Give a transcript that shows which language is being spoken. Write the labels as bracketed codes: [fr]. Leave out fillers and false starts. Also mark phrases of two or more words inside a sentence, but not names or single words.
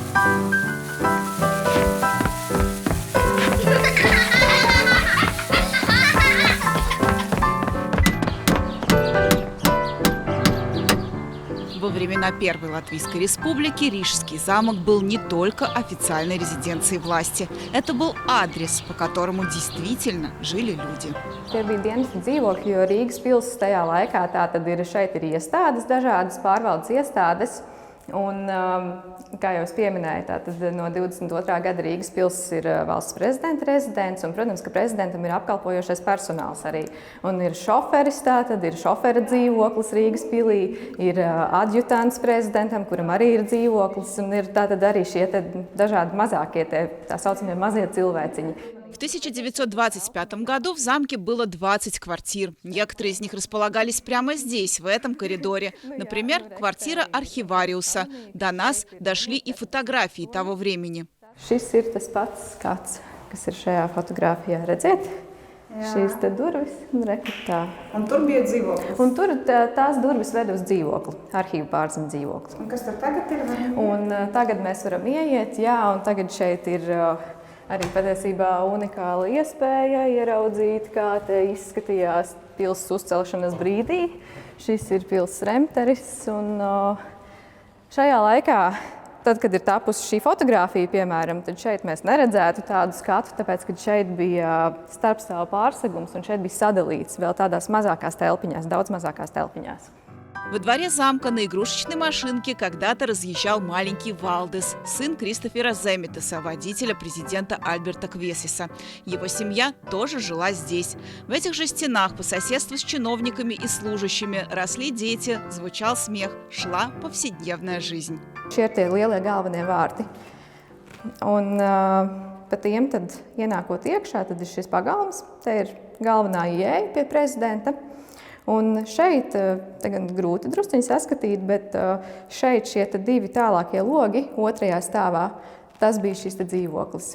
[ru] Во времена Первой Латвийской Республики Рижский замок был не только официальной резиденцией власти. Это был адрес, по которому действительно жили люди. [lv] Tie bija dienas dzīvokļi, jo Rīgas pils tajā laikā šeit ir iestādes, dažādas pārvaldes iestādes. Un, kā jau es pieminēju, tātad no 22. gada Rīgas pils ir valsts prezidenta rezidents, un, protams, ka prezidentam ir apkalpojošais personāls arī. Un ir šoferis, tātad ir šofera dzīvoklis Rīgas pilī, ir adjutants prezidentam, kuram arī ir dzīvoklis, un ir tātad arī šie dažādi mazākie, tā saucamie mazie cilvēciņi. [ru] В 1925 году в замке было 20 квартир. Некоторые из них располагались прямо здесь, в этом коридоре. Например, квартира архивариуса. До нас дошли и фотографии того времени. [lv] Šis ir tas pats skats, kas ir šajā fotogrāfijā. Redziet? Šīs te durvis un rekutā. Un tur bija dzīvoklis. Un tur tās durvis ved uz dzīvokli, arhīvu pārziņu dzīvokli. Un kas tur tagad ir? Un tagad mēs varam ieiet, jā, un tagad šeit ir arī patiesībā unikāla iespēja ieraudzīt, kā te izskatījās pils uzcelšanas brīdī. Šis ir pils remteris, un šajā laikā, tad, kad ir tapusi šī fotogrāfija, piemēram, tad šeit mēs neredzētu tādu skatu, tāpēc, ka šeit bija starpstāvu pārsegums, un šeit bija sadalīts vēl tādās mazākās telpiņās, daudz mazākās telpiņās. [ru] Во дворе замка на игрушечной машинке когда-то разъезжал маленький Валдес, сын Кристофера Земитеса, водителя президента Альберта Квесиса. Его семья тоже жила здесь. В этих же стенах по соседству с чиновниками и служащими росли дети, звучал смех, шла повседневная жизнь. [lv] Šie ir tie lielie galvenie vārti. Un pa tiem tad ienākot iekšā, tad ir šis pagalms, te ir galvenā ieeja pie prezidenta. Un šeit, tagad grūti drusciņi saskatīt, bet šeit šie divi tālākie logi otrajā stāvā, tas bija šis dzīvoklis.